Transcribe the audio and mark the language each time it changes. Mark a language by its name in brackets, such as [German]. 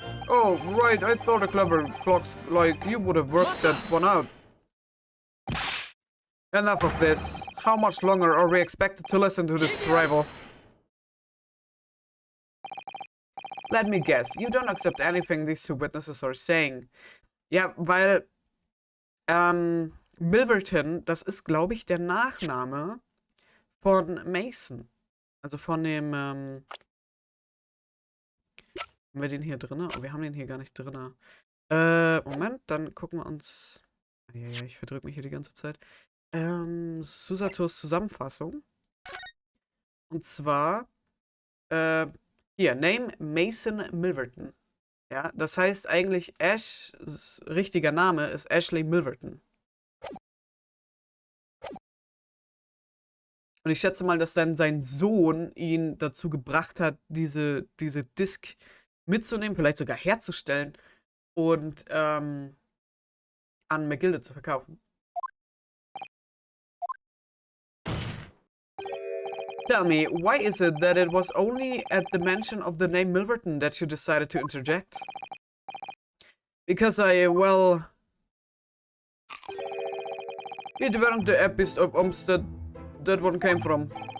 [English] Oh, right, I thought a clever clocks like you would have worked that one out. Enough of this. How much longer are we expected to listen to this drivel? Let me guess, you don't accept anything these two witnesses are saying. [German] Ja, weil Milverton, das ist, glaube ich, der Nachname von Mason. Also von dem, haben wir den hier drin? Oh, wir haben den hier gar nicht drin. Moment, dann gucken wir uns... Ja, ich verdrücke mich hier die ganze Zeit. Susatos Zusammenfassung. Und zwar, hier, Name Mason Milverton. Ja, das heißt eigentlich, Ashs richtiger Name ist Ashley Milverton. Und ich schätze mal, dass dann sein Sohn ihn dazu gebracht hat, diese Disc mitzunehmen, vielleicht sogar herzustellen und an McGilde zu verkaufen. [English] Tell me, why is it that it was only at the mention of the name Milverton that you decided to interject? Because well... It weren't the epics of Umstead that one came from.